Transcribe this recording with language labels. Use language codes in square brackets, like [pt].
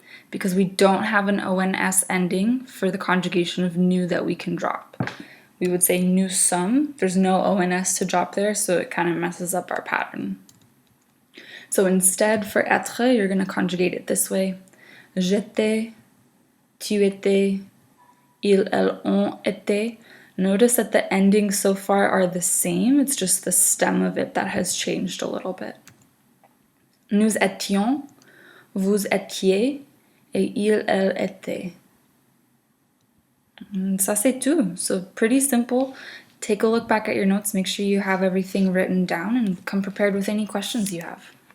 [en] because we don't have an ONS ending for the conjugation of nous that we can drop. We would say [fr] nous sommes. [en] There's no ONS to drop there, so it kind of messes up our pattern. So instead, for êTRE, you're going to conjugate it this way. [fr] J'étais, tu étais, ils, elles, ont été. [en] Notice that the endings so far are the same, it's just the stem of it that has changed a little bit. [fr] Nous étions, vous étiez, et ils, elles étaient. [en] And [fr] ça c'est tout. [en] So pretty simple. Take a look back at your notes, make sure you have everything written down, and come prepared with any questions you have.